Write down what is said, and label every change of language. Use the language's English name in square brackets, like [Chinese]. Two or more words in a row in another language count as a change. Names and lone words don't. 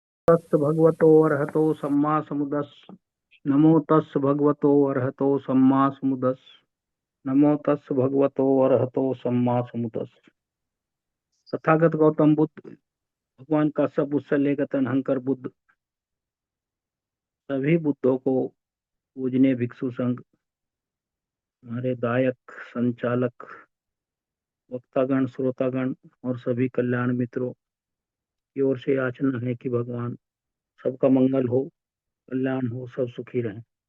[Pali] तस् भगवतो अरहतो सम्मा समुदस् नमो तस् भगवतो अरहतो सम्मा समुदस् नमो तस् भगवतो अरहतो सम्मा समुदस्। [Hindi] तथागत गौतम बुद्ध भगवान का सब उससे लेकर तनहंकर बुद्ध सभी बुद्धों को पूजने भिक्षु संघ हमारे दायक संचालक वक्तागण श्रोतागण और सभी कल्याण मित्रों की ओर से याचना है कि भगवान सबका मंगल हो, कल्याण हो, सब सुखी रहें।